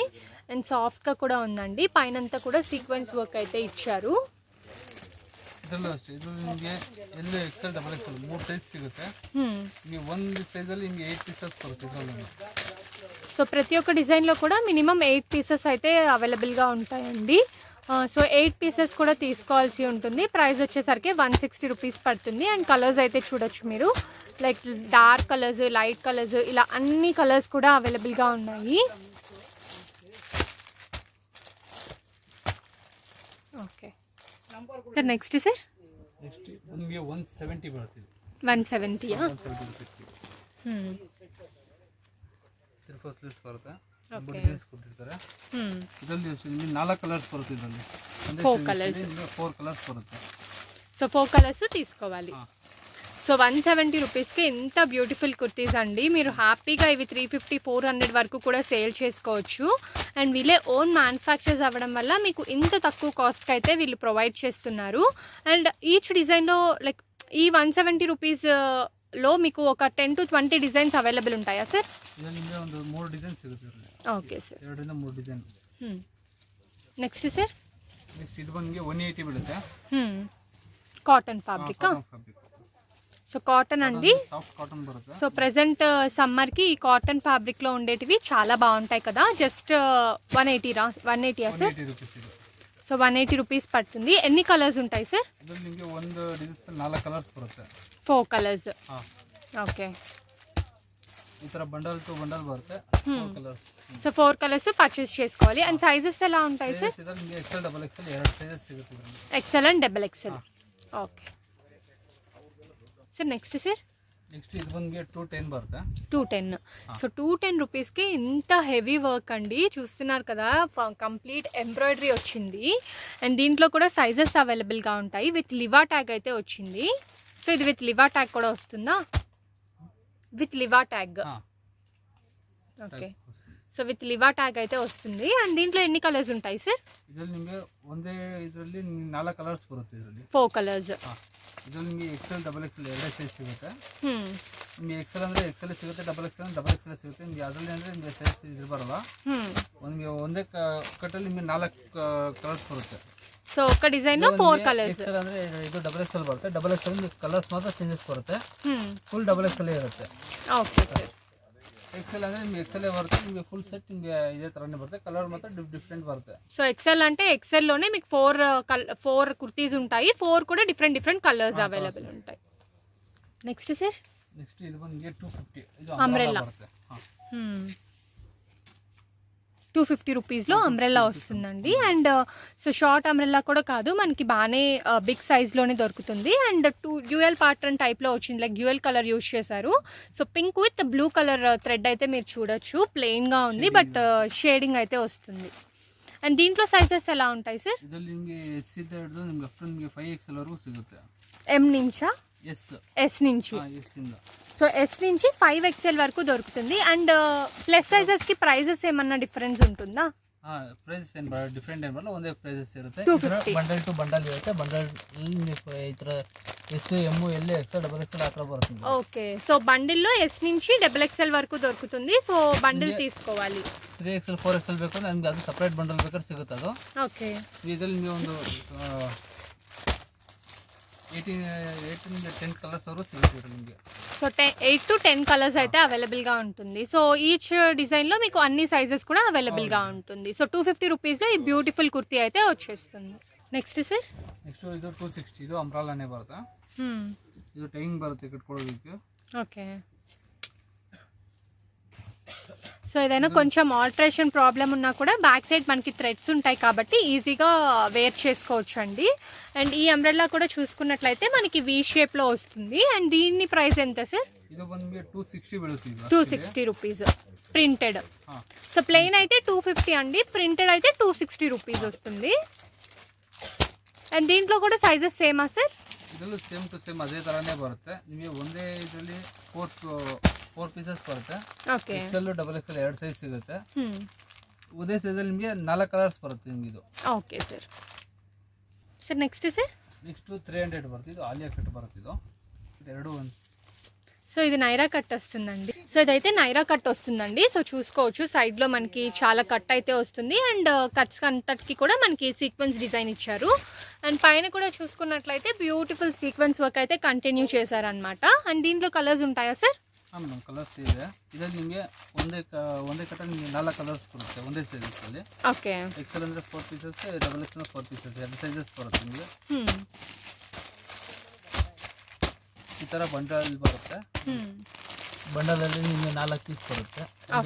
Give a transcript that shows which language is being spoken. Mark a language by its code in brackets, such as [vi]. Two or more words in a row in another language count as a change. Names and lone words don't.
[te] అండ్ సాఫ్ట్గా కూడా ఉందండి. పైనంతా కూడా సీక్వెన్స్ వర్క్ అయితే ఇచ్చారు. [kn] ಇದರಲ್ಲೂ ಅಷ್ಟೇ. ಇದು ನಿಮಗೆ [en] L XL double XL [kn] 3 ಸೈಜ್ ಸಿಗುತ್ತೆ. ನಿಮಗೆ ಒಂದು ಸೈಜಲ್ಲಿ ನಿಮಗೆ 8 ಪೀಸಸ್ ಬರುತ್ತೆ. ಇದರಲ್ಲಿ [te] సో ప్రతి ఒక్క డిజైన్లో కూడా మినిమం 8 పీసెస్ అయితే అవైలబుల్గా ఉంటాయండి. సో 8 పీసెస్ కూడా తీసుకోవాల్సి ఉంటుంది. ప్రైస్ వచ్చేసరికి 160 రూపీస్ పడుతుంది. అండ్ కలర్స్ అయితే చూడొచ్చు మీరు. [en] like dark colours, light colours, [te] ఇలా అన్ని కలర్స్ కూడా అవైలబుల్గా ఉన్నాయి. ఓకే సార్, నెక్స్ట్ సార్? [kn] ನೆಕ್ಸ್ಟ್ ನಿಮಗೆ 170 ಬರುತ್ತೆ. 170 170 ರುಪೀಸ್ಗೆ ಹ್ಮ್ [en] three four sleeves [kn] ಬರುತ್ತೆ Okay. ಡಿಸೈನ್ಸ್ ಕೊಟ್ಟಿರ್ತಾರೆ. ಇದರಲ್ಲಿ ನಿಮಗೆ 4 ಕಲರ್ಸ್ ಬರುತ್ತೆ. ಇದರಲ್ಲಿ [en] Four colours. [kn] 4 ಕಲರ್ಸ್ ಬರುತ್ತೆ. [te] సో 4 కలర్స్ తీసుకోవాలి. ఆ. సో 170 రూపీస్కి ఎంత బ్యూటిఫుల్ కుర్తీస్ అండి. మీరు హ్యాపీగా ఇవి 350-400 వరకు కూడా సేల్ చేసుకోవచ్చు. అండ్ వీళ్ళే [en] own manufacturers [te] అవ్వడం వల్ల మీకు ఇంత తక్కువ కాస్ట్కి అయితే వీళ్ళు ప్రొవైడ్ చేస్తున్నారు. అండ్ ఈచ్ డిజైన్లో లైక్ ఈ 170 రూపీస్లో మీకు ఒక 10 to 20 డిజైన్స్ అవైలబుల్ ఉంటాయా సార్? [kn] ಇದರಲ್ಲಿ ನಿಮಗೆ ಒಂದು 3 ಡಿಸೈನ್ಸ್ ಸಿಗುತ್ತೆ. [te] ఓకే సార్. [kn] 2 ರಿಂದ 3 ಡಿಸೈನ್. [te] నెక్స్ట్ సార్ [kn] నెక్స్ట్ ಇದು ಬಂದು 180 ಬೀಳುತ್ತೆ. [en] cotton fabric. [te] సో కాటన్ అండి, [en] soft cotton [kn] బರುತ್ತೆ. [te] సో ప్రెసెంట్ సమ్మర్కి ఈ [en] cotton fabric [te] ఉండేటివి చాలా బాగుంటాయి కదా. జస్ట్ 180 180 సార్? [kn] 180 రూపీస్ ಇದು. [te] సో 180 రూపీస్ పడుతుంది. ఎన్ని కలర్స్ ఉంటాయి సార్? [kn] ಇದರಲ್ಲಿ ನಿಮಗೆ ಒಂದು ಡಿಸೈನ್ 4 ಕಲರ್ಸ್ ಬರುತ್ತೆ. [te] 4 కలర్స్. [kn] ಹಾ. [te] ఓకే. [kn] ಈ ತರ ಬಂಡಲ್ ಟು ಬಂಡಲ್ ಬರುತ್ತೆ. 4 ಕಲರ್ಸ್. [te] సో 4 కలర్స్ పర్చేస్ చేసుకోవాలి. అండ్ సైజెస్ ఎలా ఉంటాయి సార్? [kn] ಇದರಲ್ಲಿ ನಿಮಗೆ XL ಡಬಲ್ XL 2 సైజెస్ సిಗುತ್ತೆ ಇದರಲ್ಲಿ. [te] XL అండ్ XXL. ఓకే సార్. నెక్స్ట్ సార్ [kn] నెక్స్ట్ ఇది ಬಂದು 210 ಬರುತ್ತೆ. 210. [te] సో 210 రూపీస్కి ఇంత హెవీ వర్క్ అండి. చూస్తున్నారు కదా, [en] complete embroidery [te] వచ్చింది. అండ్ దీంట్లో కూడా సైజెస్ అవైలబుల్గా ఉంటాయి. [en] with Liva tag [te] అయితే వచ్చింది. సో ఇది [en] with Liva tag [te] కూడా వస్తుందా? [en] with Liva tag. [te] ఓకే. సో [en] with Liva tag [te] అయితే వస్తుంది. అండ్ దీంట్లో ఎన్ని కలర్స్ ఉంటాయి సార్? [kn] ಇದರಲ್ಲಿ ನಿಮಗೆ ಒಂದೇ ಇದರಲ್ಲಿ 4 ಕಲರ್ಸ್ ಬರುತ್ತೆ. ಇದರಲ್ಲಿ 4 ಕಲರ್ಸ್. ಇದರಲ್ಲಿ ನಿಮಗೆ XL ಡಬಲ್ XL 2 ಸೈಜ್ ಸಿಗುತ್ತೆ. ನಿಮಗೆ XL ಅಂದ್ರೆ XL ಸಿಗುತ್ತೆ, ಡಬಲ್ XL ಸಿಗುತ್ತೆ. ನಿಮಗೆ ಅದರಲ್ಲಿ ಅಂದ್ರೆ ನಿಮಗೆ ಸೈಜ್ ಇರಬಾರಲ್ಲ. ನಿಮಗೆ ಒಂದೇ ಕಟ್ಟಲ್ಲಿ ನಿಮಗೆ 4 ಕಲರ್ಸ್ ಬರುತ್ತೆ. [te] సో ఒక డిజైన్ లో 4 కలర్స్. [kn] XL ಅಂದ್ರೆ ಇದು ಡಬಲ್ XL ಬರುತ್ತೆ. ಡಬಲ್ XL ಕಲರ್ಸ್ ಮಾತ್ರ ಚೇಂಜಸ್ ಬರುತ್ತೆ. ಫುಲ್ ಡಬಲ್ XL ಇರುತ್ತೆ. ಓಕೆ ಸರ್. XL ಅಂದ್ರೆ ನಿಮಗೆ XL ಬರುತ್ತೆ. ನಿಮಗೆ ಫುಲ್ ಸೆಟ್ ನಿಮಗೆ ಇದೇ ತರನೇ ಬರುತ್ತೆ. ಕಲರ್ ಮಾತ್ರ ಡಿಫ್ರೆಂಟ್ బರುತ್ತೆ. [te] సో XL అంటే XL లోనే మీకు 4 కుర్తీస్ ఉంటాయి. 4 కూడా డిఫరెంట్ కలర్స్ అవైలబుల్ ఉంటాయి. నెక్స్ట్ సార్ [kn] నెక్స్ట్ ఇది ಬಂದು 250. ಇದು [te] అంబ్రెల్లా బರುತ್ತೆ. 250 రూపీస్లో అంబ్రెల్లా వస్తుందండి. అండ్ సో షార్ట్ అంబ్రెల్లా కూడా కాదు, మనకి బాగానే బిగ్ సైజ్లోనే దొరుకుతుంది. అండ్ [en] dual pattern type [te] వచ్చింది, [en] like dual colour use [te] చేశారు. సో [en] pink with blue colour thread [te] అయితే మీరు చూడొచ్చు. ప్లెయిన్గా ఉంది బట్ షేడింగ్ అయితే వస్తుంది. అండ్ దీంట్లో సైజెస్ ఎలా ఉంటాయి సార్? [kn] ಇದರಲ್ಲಿ ನಿಮಗೆ S ಇಂದ ಹಿಡಿದು ನಿಮಗೆ [en] up to [kn] ನಿಮಗೆ 5XL ವರೆಗೂ ಸಿಗುತ್ತೆ. [te] M నుంచా? S నుంచి. [kn] S ಇಂದ. [te] సో S నుంచి 5XL వరకు దొరుకుతుంది. అండ్ ప్లస్ సైజెస్కి ప్రైజెస్ ఏమన్నా డిఫరెన్స్ ఉంటుందా? [kn] ಪ್ರೈಸಸ್ ಏನು ಡಿಫ್ರೆಂಟ್ ಏನು ಬರಲ್ಲ, ಒಂದೇ ಪ್ರೈಸಸ್ ಇರುತ್ತೆ. 250. ಬಂಡಲ್ ಟು ಬಂಡಲ್ ಇರುತ್ತೆ. ಬಂಡಲ್ ಈ ಥರ S M L XL ಡಬಲ್ XL ಆ ಥರ ಬರುತ್ತೆ. [te] ఓకే. సో బండిల్లో S నుంచి XXL వరకు దొరుకుతుంది. సో బండిల్ తీసుకోవాలి. [kn] 3XL 4XL ಬೇಕು ಅಂದ್ರೆ ನಮಗೆ ಅದು ಸಪ್ರೇಟ್ ಬಂಡಲ್ ಬೇಕಾದ್ರೆ ಸಿಗುತ್ತೆ ಅದು. [te] ఓకే. [kn] ಇದರಲ್ಲಿ ನಿಮಗೆ ಒಂದು 10 కలర్స్ వరకు సిಗುತ್ತೆ ನಿಮಗೆ. [te] సో 8 to 10 కలర్స్ అయితే అవైలబుల్గా ఉంటుంది. సో ఈచ్ డిజైన్లో మీకు అన్ని సైజెస్ కూడా అవైలబుల్గా ఉంటుంది. సో 250 రూపీస్లో ఈ బ్యూటిఫుల్ కుర్తీ అయితే వచ్చేస్తుంది. నెక్స్ట్ సార్ [kn] నెక్స్ట్ ಇದು 260. ಇದು ಅಂಬ್ರಾಲಾನೇ ಬರುತ್ತೆ. ಇದು ಟೈಯಿಂಗ್ ಬರುತ್ತೆ ಕಟ್ಕೊಳ್ಳೋದಕ್ಕೆ. [te] ఓకే. సో ఏదైనా కొంచెం [en] alteration problem [te] ఉన్నా కూడా [en] back side [te] మనకి థ్రెడ్స్ ఉంటాయి కాబట్టి ఈజీగా వేర్ చేసుకోవచ్చు అండి. అండ్ ఈ అంబ్రెల్లా కూడా చూసుకున్నట్లయితే మనకి [en] V shape [te] వస్తుంది. అండ్ దీని ప్రైస్ ఎంత సార్? [kn] ಇದು ಬಂದು 260 ಬೀಳುತ್ತೆ. [te] 260 రూపీస్ ప్రింటెడ్. సో ప్లెయిన్ అయితే 250 అండి, ప్రింటెడ్ అయితే 260 రూపీస్ వస్తుంది. అండ్ దీంట్లో కూడా సైజెస్ సేమా సార్? [kn] ಇದರಲ್ಲೂ [en] same to same [kn] ಅದೇ ಥರನೇ ಬರುತ್ತೆ. ನಿಮಗೆ ಒಂದೇ ಇದರಲ್ಲಿ 4 ಪೀಸಸ್ ಬರುತ್ತೆ. [te] ఓకే. [kn] XL ಡಬಲ್ XL 2 ಸೈಜ್ ಸಿಗುತ್ತೆ. ಒಂದೇ ಸೈಜಲ್ಲಿ ನಿಮಗೆ 4 ಕಲರ್ಸ್ ಬರುತ್ತೆ ನಿಮಗೆ ಇದು. [te] ఓకే సార్. సార్ నెక్స్ట్ సార్ [kn] ನೆಕ್ಸ್ಟ್ 300 ಬರುತ್ತೆ. ಇದು [en] Alia cut [kn] ಬರುತ್ತೆ. ಇದು ಎರಡು ಒಂದು. [te] సో ఇది నైరా కట్ వస్తుందండి. సో ఇదైతే నైరా కట్ వస్తుందండి. సో చూసుకోవచ్చు సైడ్లో మనకి చాలా కట్ అయితే వస్తుంది. అండ్ కట్స్ అంతటికి కూడా మనకి సీక్వెన్స్ డిజైన్ ఇచ్చారు. అండ్ పైన కూడా చూసుకున్నట్లయితే బ్యూటిఫుల్ సీక్వెన్స్ వర్క్ అయితే కంటిన్యూ చేశారనమాట. అండ్ దీంట్లో కలర్స్ ఉంటాయా సార్? [kn] ಮೇಡಮ್ ಕಲರ್ಸ್ ಇದೆ. ಇದರಲ್ಲಿ ನಿಮಗೆ ಒಂದೇ ಕಟ್ಟಲ್ಲಿ ನಿಮಗೆ 4 ಕಲರ್ಸ್ ಬರುತ್ತೆ ಒಂದೇ ಸೈಜಲ್ಲಿ. ಓಕೆ. XL ಅಂದರೆ 4 ಪೀಸಸ್, ಡಬಲ್ XL 4 ಪೀಸಸ್, 2 ಸೈಜಸ್ ಬರುತ್ತೆ ನಿಮಗೆ. ಈ ಥರ ಬಂಡಲ್ ಬರುತ್ತೆ. ಬಂಡಲಲ್ಲಿ ನಿಮಗೆ 4 ಪೀಸ್ ಬರುತ್ತೆ.